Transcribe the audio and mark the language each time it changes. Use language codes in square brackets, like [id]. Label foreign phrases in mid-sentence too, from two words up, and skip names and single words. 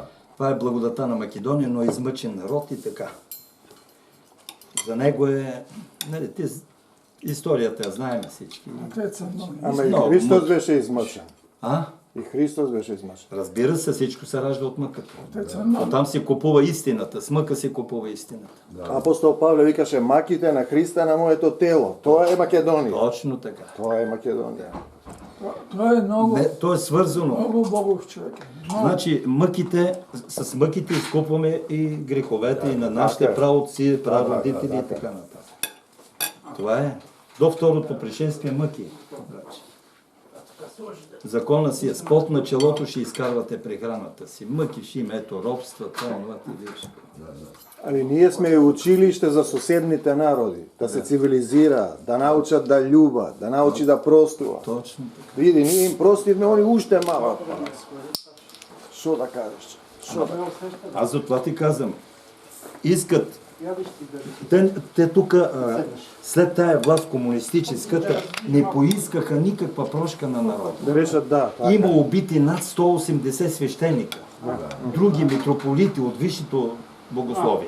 [bg] Това е благодата на Македония, но е измъчен народ и така. За него е... Нали, Историята я знаем всички. Отец много. Ама и Много Христос мъч. беше измъчен. А? И Христос беше измъчен. Разбира се, всичко се ражда от мъката. Отец много. Там се купува истината, с мъка се купува истината. [mk] Апостол Павле викаше маките на Христа на моето тело. Тоа е Македонија. [bg] Точно така. [mk] Тоа е Македонија. [bg] Той е много, Не, то е свързано. много богов човек. Много. Значи, с мъките изкупваме и греховете и на нашите така е. праотци, прародители и така нататък. Това е. До второто пришествие мъки. Значи. Закона си е с пот на челото ще изкарвате прехраната си. Мъки ще има, ето, робства, това, ти виж. [mk] Али ние сме и училиште за соседните народи, да се цивилизира, да научат да љубат, да научи да простува. Точно така. Види, ние им простивме, они уште малат по нас. Шо да кажеш? Шо да... [bg] Аз за това ти казвам. Искат. Те тук, след тая власт комунистическата, не поискаха никаква прошка на народа. Да решат да. Така. Има убити над 180 свещеника, други митрополити от висшето богословие.